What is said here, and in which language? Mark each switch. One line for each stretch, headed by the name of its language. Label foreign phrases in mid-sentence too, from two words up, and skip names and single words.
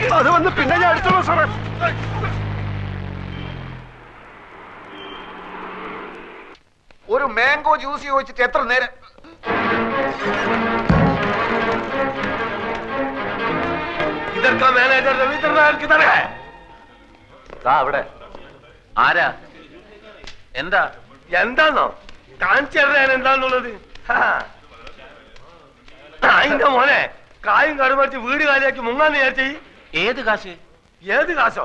Malayalam: അത് വന്ന് പിന്നെ ഞാൻ എടുത്തോളൂ സാറേ. ഒരു മാംഗോ ജ്യൂസ് ചോദിച്ചിട്ട് എത്ര നേരം
Hindi: का मैनेजर रविंद्र नायर किधर है?
Malayalam: അവിടെ ആരാ എന്താ എന്താന്നോ കാണിച്ചു തരാൻ എന്താന്നുള്ളത്? അതിന്റെ മോനെ കായും കടുമടിച്ച് വീട് കാലിയാക്കി മുങ്ങാന്ന് വിചാരിച്ചേ. ഏത് കാശ് ഏത് കാശോ?